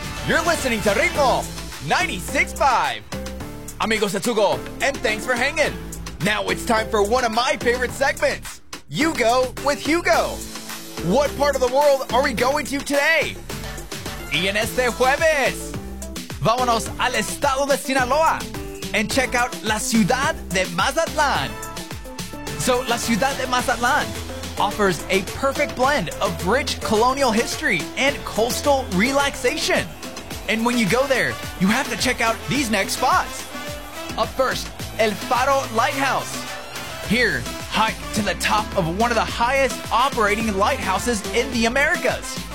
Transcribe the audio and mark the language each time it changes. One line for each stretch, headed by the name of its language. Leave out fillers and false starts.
English: You're listening to Ritmo 96.5. Amigos de Tugo, and thanks for hanging. Now it's time for one of my favorite segments, You Go with Hugo. What part of the world are we going to today?
Spanish: Y en este jueves, vámonos al estado de Sinaloa
English: and check out
Spanish: La Ciudad de Mazatlán.
English: So, La Ciudad de Mazatlán offers a perfect blend of rich colonial history and coastal relaxation. And when you go there, you have to check out these next spots. Up first, El Faro Lighthouse. Here, hike to the top of one of the highest operating lighthouses in the Americas.